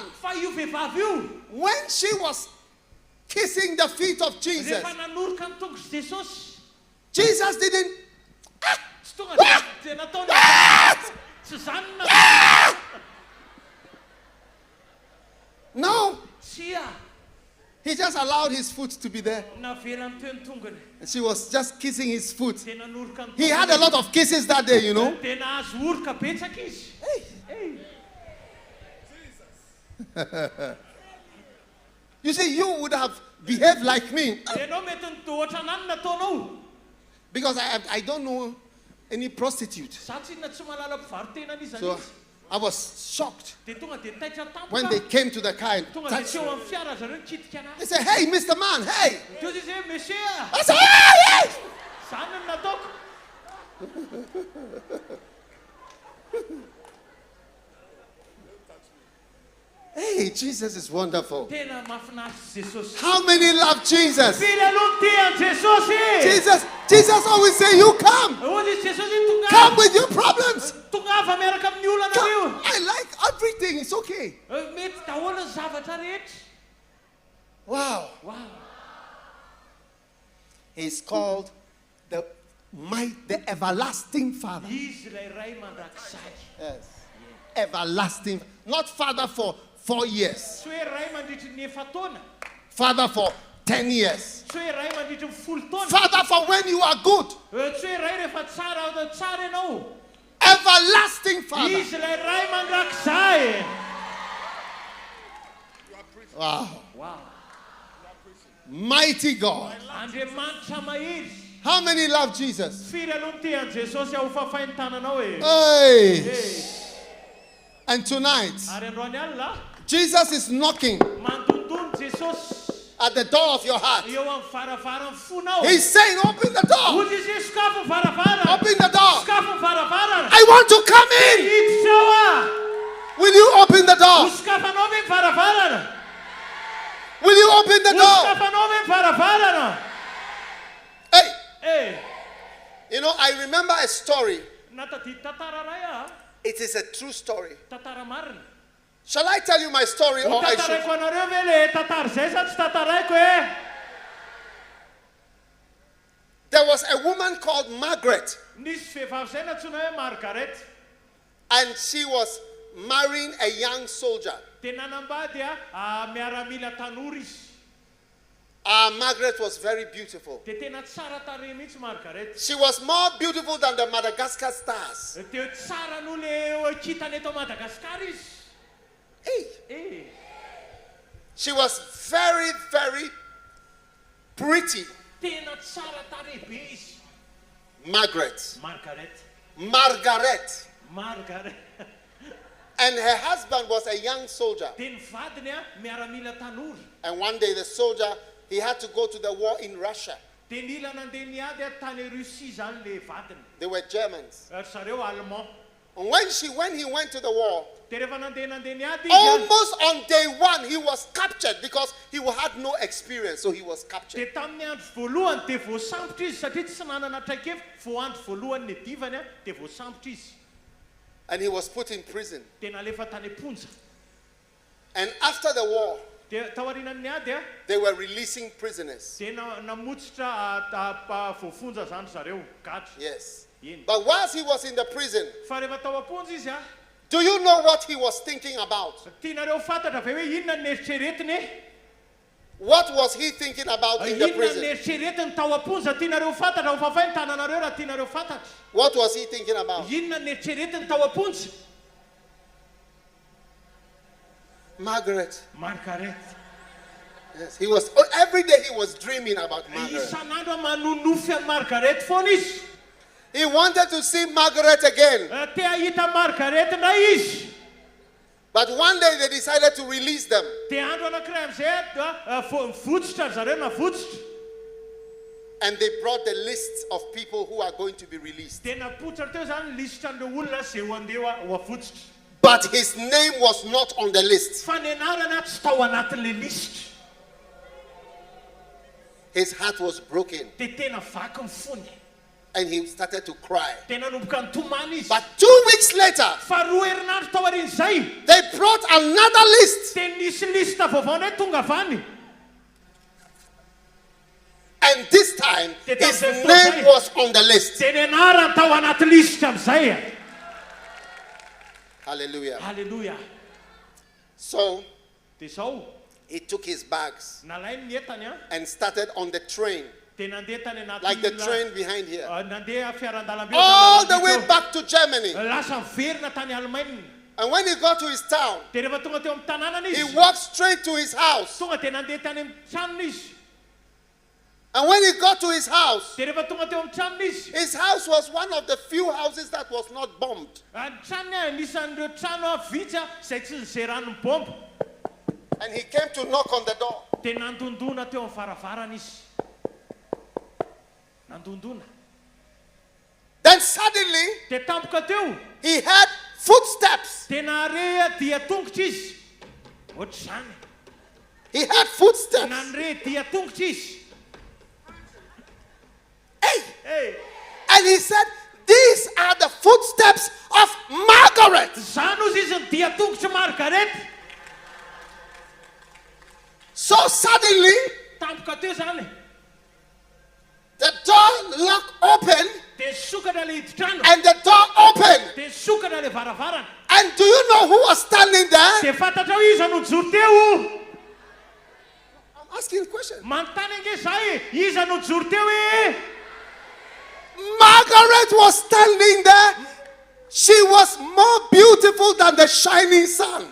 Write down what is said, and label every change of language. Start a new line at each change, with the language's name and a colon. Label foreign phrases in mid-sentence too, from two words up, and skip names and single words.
Malagasy: fa io vehivavy io
English: when she was kissing the feet of Jesus,
Malagasy: rehefa nanoroka ny tongotra Jesosy.
English: Jesus didn't.
Malagasy: Tsy tonga dia nataony tsy zany na
English: No,
Malagasy: tsia
English: he just allowed his foot to be there.
Malagasy: navela ny teo ny tongony.
English: And she was just kissing his foot.
Malagasy: Dia nanoroka ny
English: He had a lot of kisses that day, you know.
Malagasy: Dia nahazo oroka betsaka izy.
English: Hey. You see, you would have behaved like me
Malagasy: Ianao mety ohatrany any nataonao.
English: because I don't know any prostitute.
Malagasy: Za tsy inona tsy malala mpivarotena an'izany
English: So
Malagasy: izy.
English: I was shocked
Malagasy: Dia tonga dia nitaitra
English: when they
Malagasy: tampoka.
English: came to the car and
Malagasy: Tonga dia
English: touched
Malagasy: teo
English: me.
Malagasy: amin'ny fiara zareo nikitika anazy.
English: They said, hey, Mr. Man, hey.
Malagasy: Dia izy hoe monsieur
English: I said, hey, hey.
Malagasy: zany no nataoko.
English: Hey, Jesus is wonderful.
Malagasy: Tena mahafinaritra Jesosy.
English: How many love Jesus?
Malagasy: Firy aloha tia an Jesosy.
English: Jesus always say, you come.
Malagasy: Hozy izy Jesosy
English: Come
Malagasy: tongava.
English: with your problems.
Malagasy: Tongava miaraka amin'ny olana
English: Come.
Malagasy: nareo.
English: I like everything. It's okay.
Malagasy: Mety daholo ny zavatra rehetra.
English: Wow. Wow. He's called the everlasting Father.
Malagasy: Izy ilay ray mandrakizay.
English: Yes. Everlasting. Not Father for 4 years.
Malagasy: Tsy hoe ray mandritry ny 9 taona.
English: Father for 10 years.
Malagasy: Tsy hoe ray mandritry ny 10 taona.
English: Father for when you are good.
Malagasy: Tsy hoe ray rehefa tsara ianao.
English: Everlasting Father.
Malagasy: Izy ilay ray mandrakizay.
English: Wow. Wow. Mighty God.
Malagasy: Andriamanitra mahery.
English: How many love Jesus?
Malagasy: Firy aloha tia an Jesosy ao fafainy tananao e.
English: Hey. Hey. And tonight,
Malagasy: Ary androany alina
English: Jesus is knocking
Malagasy: mandondony Jesosy
English: at the door of your heart.
Malagasy: eo amin'ny varavaran'ny fonao.
English: He's saying, open the door.
Malagasy: Hozy izy hoe sokafo ny varavara.
English: Open the door.
Malagasy: Sokafo ny varavarana.
English: I want to come in.
Malagasy: Hiditra ao a.
English: Will you open the door?
Malagasy: Oskafanao ve ny varavarana?
English: Will you open the door?
Malagasy: Oskafanao ve ny varavarana?
English: Hey,
Malagasy: Eh,
English: you know, I remember a story.
Malagasy: natadidy tantara ray ah.
English: It is a true story.
Malagasy: Tantara marina.
English: Shall I tell you my story
Malagasy: Ho
English: or I should?
Malagasy: tantaraiko anareo ve le tantara zay sa tsy tantaraiko e?
English: There was a woman called Margaret,
Malagasy: Nisy vehivavy zay natsoina hoe Margaret.
English: and she was marrying a young soldier.
Malagasy: Dia nanambady miaramila tanora izy.
English: Margaret was very beautiful.
Malagasy: Dia tena tsara tarehy mihitsy Margaret.
English: She was more beautiful than the Madagascar stars.
Malagasy: Dia tsara noho le kitany eto Madagaskar izy.
English: Hey,
Malagasy: Eh,
English: she was very, very pretty.
Malagasy: tena tsara tarehy be izy.
English: Margaret.
Malagasy: Margaret. Margaret.
English: And her husband was a young soldier.
Malagasy: Dia ny vadiny miaramila tanora.
English: And one day the soldier, he had to go to the war in Russia.
Malagasy: Dia nila nandeha niady tany Russie zany le vadiny.
English: They were Germans.
Malagasy: Zareo Allemand.
English: And when he went to the war,
Malagasy: Dia rehefa nandeha niady izy almost on day one, he was captured because he had no experience, so he was captured. dia tamin'ny andro voalohany dia voasambotra izy satria tsy nanana traikefa. Vo andro voalohany ny divany dia voasambotra izy.
English: And he was put in prison.
Malagasy: Dia nalefa tany amponja.
English: And after the war,
Malagasy: Dia taorianany niady
English: they were releasing prisoners.
Malagasy: dia namotsitra voafonja zany zareo gadra.
English: Yes.
Malagasy: Iny.
English: But whilst he was in the prison,
Malagasy: Fa rehefa tao amponja izy
English: do you know what he was thinking about?
Malagasy: tianareo fantatra ve hoe inona ny eritreretiny?
English: What was he thinking about in the
Malagasy: Inona ny
English: prison?
Malagasy: eritreretiny tao amponja tianareo fantatra ho fafay ny tananareo raha tianareo fantatra.
English: What was he thinking about?
Malagasy: Inona ny eritreretiny tao amponja?
English: Margaret.
Malagasy: Margaret.
English: Yes, he was every day he was dreaming about Margaret.
Malagasy: Isan'andro manonofy an Margaret foana izy.
English: He wanted to see Margaret again.
Malagasy: Te ahita Margaret ndray izy.
English: But one day they decided to release them.
Malagasy: Dia andro anankiray amizay votsitra zareo navotsitra.
English: And they brought the lists of people who are going to be released.
Malagasy: Dia napotsatra teo zany lisitra an'ireo olona zay ho andeha ho avotsitra.
English: But his name was not on the list.
Malagasy: Fa ny anarana tsy tao anatin'le lisitra.
English: His heart was broken
Malagasy: Dia tena vaky ny fony.
English: and he started to cry.
Malagasy: Dia nanomboka nitomany izy.
English: But 2 weeks later,
Malagasy: Fa 2 herinandro tao aorian'izay
English: they brought another list.
Malagasy: dia nisy lista vaovao ndray tonga avany.
English: And this time, his name was on the list.
Malagasy: Dia ny anarany tao anaty lisitra amizay.
English: Hallelujah.
Malagasy: Halleluja.
English: So
Malagasy: Dia zao
English: he took his bags
Malagasy: nalainy ny entany
English: and started on the train,
Malagasy: dia nandeha tany anaty
English: like the train behind here,
Malagasy: nandeha fiaran-dalambe
English: all the way back to Germany.
Malagasy: lasa miverina tany Allemagne.
English: And when he got to his town,
Malagasy: Dia rehefa tonga teo amin'ny tanànany
English: he
Malagasy: izy
English: walked straight to his house.
Malagasy: tonga dia nandeha tany amin'ny tranony izy.
English: And when he got to his house,
Malagasy: Dia rehefa tonga teo amin'ny tranony izy
English: his house was one of the few houses that was not bombed.
Malagasy: ny tranony anisan'ireo trano vitsy izay tsy nizeran'ny bomba.
English: And he came to knock on the door.
Malagasy: Dia nandondona teo amin'ny varavarana izy. Nandondona.
English: Then suddenly,
Malagasy: Dia tampoka teo
English: he heard footsteps.
Malagasy: dia nahare dia tongotra izy. Ohatr'izany.
English: He heard footsteps.
Malagasy: Nanre dia tongotra izy.
English: Hey! Hey, And he said, these are the footsteps of Margaret.
Malagasy: zany ozy izy ny dia tongotra Margaret.
English: So suddenly,
Malagasy: Tampoka teo zany.
English: the door lock opened
Malagasy: Dia sokatra le hidi-trano.
English: and the door opened.
Malagasy: Dia sokatra le varavarana.
English: And do you know who was standing there?
Malagasy: Dia fantatrao iza no joro teo.
English: I'm asking a question.
Malagasy: Manontany ange zahay, iza no joro teo e?
English: Margaret was standing there. She was more beautiful than the shining sun.